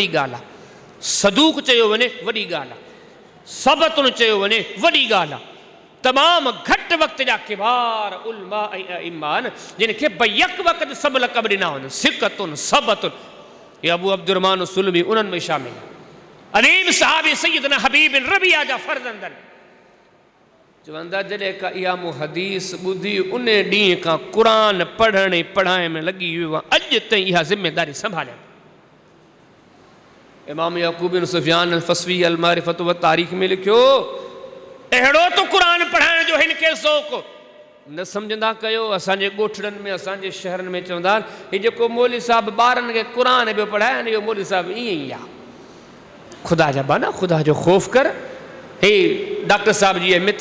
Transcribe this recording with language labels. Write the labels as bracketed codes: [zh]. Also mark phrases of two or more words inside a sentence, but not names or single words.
[sd] ॻाल्हि आहे सदूक चयो वञे वॾी ॻाल्हि आहे सबतुन चयो वञे वॾी ॻाल्हि आहे तमामु घटि वक़्त जा किबार उलमा ऐं अइम्मा आहिनि जिन खे बयक वक़्त सभु लक़ब ॾिना वञनि [ar] ثقة ثبت [sd] इहे अबू अब्दुर्रहमान सुलमी उन्हनि में शामिल अलीम सहाबी सैयदना हबीब बिन रबिया जा फर्ज़ंदन चवंदा जॾहिं का इहा मूं हदीस ॿुधी उन ॾींहं खां क़ुरान पढ़ण ऐं पढ़ाइण में लॻी वियो आहे अॼु ताईं इहा ज़िमेदारी संभालिया इमाम यक़ूब बिन सुफ़ियान अल-फ़सवी अल-मारिफ़त व तारीख़ में लिखियो अहिड़ो तो क़ुरान पढ़ाइण जो हिन खे ज़ौक़ न सम्झंदा कयो असांजे ॻोठड़नि में असांजे शहरनि में चवंदा आहिनि हीउ जेको मौलवी साहिबु ॿारनि खे क़ुरान पियो पढ़ाइनि इहो मौलवी साहिबु ईअं ई आहे ख़ुदा जा बाना ख़ुदा जो ख़ौफ़ कर हे डॉक्टर साहिब जी अहमियत